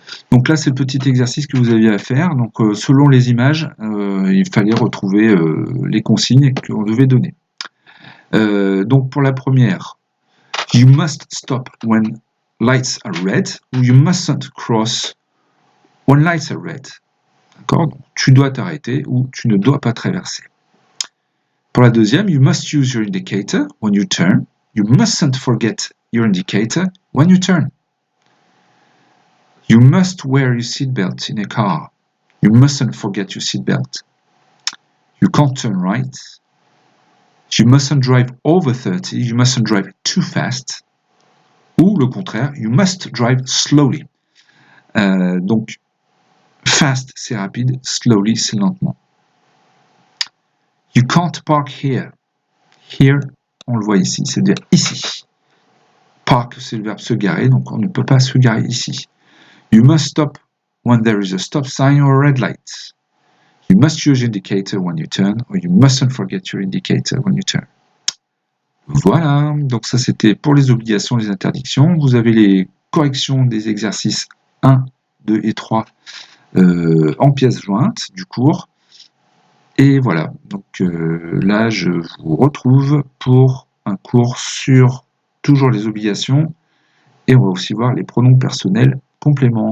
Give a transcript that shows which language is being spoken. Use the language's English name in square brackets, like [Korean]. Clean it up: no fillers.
[French] Donc là, c'est le petit exercice que vous aviez à faire. Donc, selon les images, il fallait retrouver les consignes qu'on devait donner. Donc, pour la première, [English] you must stop when lights are red ou you mustn't cross when lights are red. [French] D'accord? Donc, tu dois t'arrêter ou tu ne dois pas traverser. Pour la deuxième, [English] you must use your indicator when you turn. You mustn't forget your indicator when you turn. You must wear your seatbelt in a car. You mustn't forget your seatbelt. You can't turn right. You mustn't drive over 30. You mustn't drive too fast. [French] Ou le contraire, [English] you must drive slowly. [French] Donc, fast, c'est rapide. Slowly, c'est lentement. [English] You can't park here. [French] Here, on le voit ici, c'est-à-dire ici. Park, c'est le verbe se garer, donc on ne peut pas se garer ici. [English] You must stop when there is a stop sign or a red light. You must use your indicator when you turn, or you mustn't forget your indicator when you turn. [French] Voilà, donc ça c'était pour les obligations et les interdictions. Vous avez les corrections des exercices 1, 2 et 3 en pièces jointes du cours. Et voilà, donc là je vous retrouve pour un cours sur toujours les obligations et on va aussi voir les pronoms personnels compléments.